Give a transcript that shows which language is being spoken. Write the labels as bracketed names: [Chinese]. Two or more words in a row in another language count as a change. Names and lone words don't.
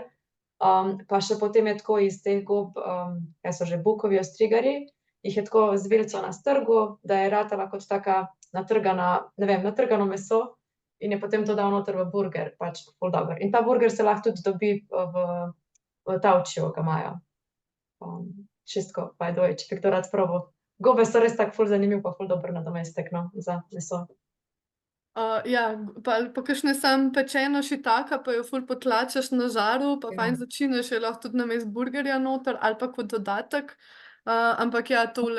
[Slovenian] Pa še potem je tako iz teh gob, kaj so že, bukovi ostrigari, jih je tako z vilico na strgu, da je ratala kot taka natrgana, ne vem, natrgano meso in je potem to dal noter v burger, pač ful dober. In ta burger se lahko tudi dobi v Tavčiju, ga imajo. Čistko, [English] by the way, [Slovenian] če bi kdo rad probal. Gobe so res tak ful zanimiv pa ful dober nadomestek, no, za meso. Ja, pa kakšne samo pečeno šitaka, pa jo ful potlačaš na žaru, pa fajn začiniš, je lahko tudi namesto burgerja noter ali pa kot dodatek. Ampak ja, tole...